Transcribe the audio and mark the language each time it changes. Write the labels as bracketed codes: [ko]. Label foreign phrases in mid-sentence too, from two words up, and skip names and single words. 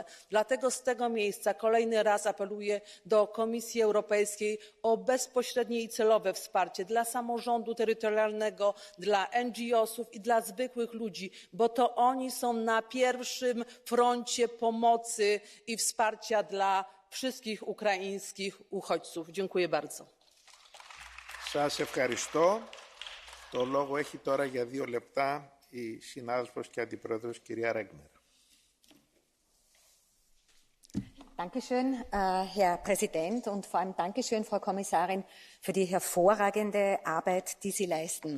[pl] Dlatego z tego miejsca kolejny raz apeluję do Komisji Europejskiej o bezpośrednie i celowe wsparcie dla samorządu terytorialnego, dla NGO-sów i dla zwykłych ludzi, bo to oni są na pierwszym froncie pomocy i wsparcia dla wszystkich ukraińskich uchodźców. Dziękuję bardzo. [el] Σας ευχαριστώ. Το λόγο έχει τώρα για 2 λεπτά η συνάδελφος και αντιπρόεδρος κυρία Ρέγνερ. [de] Dankeschön, Herr Präsident, und vor allem Dankeschön, Frau Kommissarin, für die hervorragende Arbeit, die Sie leisten.